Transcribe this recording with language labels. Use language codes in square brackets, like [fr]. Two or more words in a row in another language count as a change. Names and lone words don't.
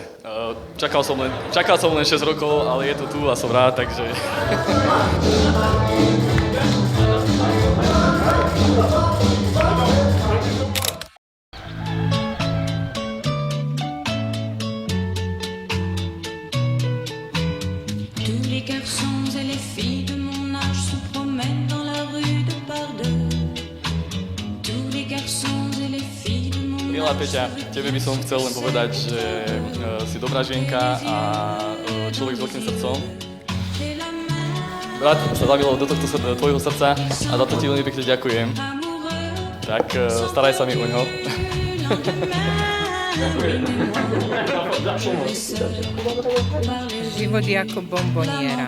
[sk] Čakal som len 6 rokov, ale je to tu a som rád, takže... [fr] Tous les garçons et les filles de mon âge se promènent dans la rue de par deux. Tous les garçons et les filles de mon [sk] Milá Peťa, tebe by som chcel len povedať, že si dobrá žienka a človek s veľkým srdcom. Brat sa zamiloval do tohto tvojho srdca a za to ti veľmi pekne ďakujem. Tak staraj sa mi o ňo. Život je ako bomboniera.